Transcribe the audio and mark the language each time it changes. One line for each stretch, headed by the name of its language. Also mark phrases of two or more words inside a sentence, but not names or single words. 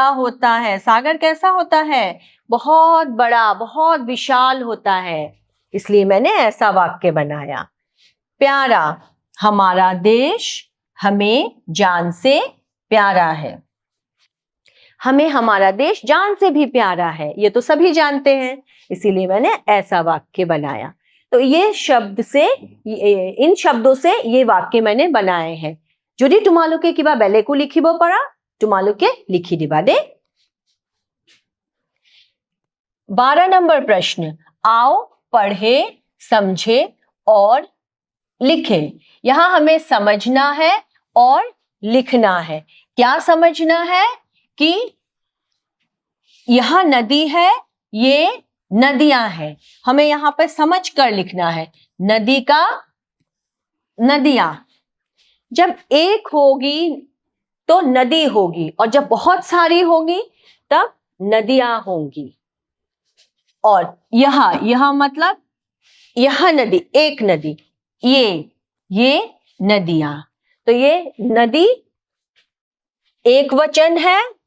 Hindi: होता है सागर कैसा होता है बहुत बड़ा बहुत विशाल होता है इसलिए मैंने ऐसा वाक्य बनाया प्यारा हमारा देश हमें जान से प्यारा है हमें हमारा देश जान से भी प्यारा है ये तो सभी जानते हैं इसीलिए मैंने ऐसा वाक्य बनाया तो ये शब्द से इन शब्दों से ये वाक्य मैंने बनाए हैं
Assamese: যদি তোমালোকে কিবা বেলেগো লিখিব পাৰা তোমালোকে লিখি দিবা দে
Hindi: 12 नंबर प्रश्न आओ पढ़े समझे और लिखे यहां हमें समझना है और लिखना है क्या समझना है कि यहां नदी है ये नदियां हैं हमें यहां पर समझ कर लिखना है नदी का नदियां जब एक होगी तो नदी होगी और जब बहुत सारी होगी तब नदियां होंगी और यहां मतलब यहां नदी एक नदी ये नदियां तो ये नदी एक वचन है